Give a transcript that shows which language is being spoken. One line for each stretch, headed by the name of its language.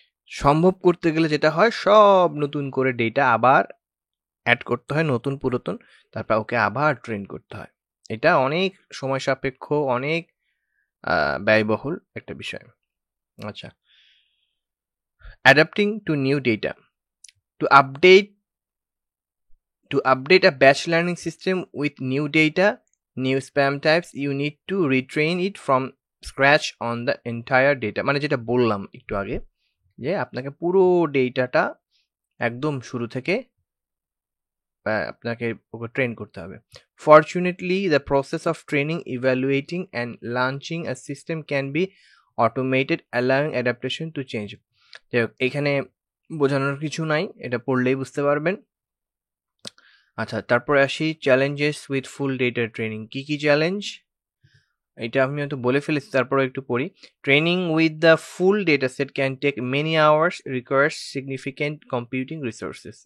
Bangla: সম্ভব করতে গেলে যেটা হয়, সব নতুন করে ডেটা আবার অ্যাড করতে হয়, নতুন পুরাতন, তারপর ওকে আবার ট্রেন করতে হয়। এটা অনেক সময় সাপেক্ষ, অনেক ব্যয়বহুল একটা বিষয়।
English: আচ্ছা, adapting to new data. To update to update a batch learning system with new data, new spam types, you need to retrain it from scratch on the entire data.
Bangla: মানে যেটা বললাম একটু আগে, যে আপনাকে পুরো ডেটাটা একদম শুরু থেকে আপনাকে ওকে ট্রেন করতে হবে।
English: Fortunately, the process of training, evaluating and launching a system can be automated, allowing adaptation to change.
Bangla: এখানে বোঝানোর কিছু নাই, এটা পড়লেই বুঝতে পারবেন। আচ্ছা, তারপরে আসি
English: Challenges with full data training.
Bangla: কি কি চ্যালেঞ্জ, এটা আমি হয়তো বলে ফেলেছি, তারপরে একটু পড়ি।
English: Training with the full data set can take many hours, requires significant computing resources.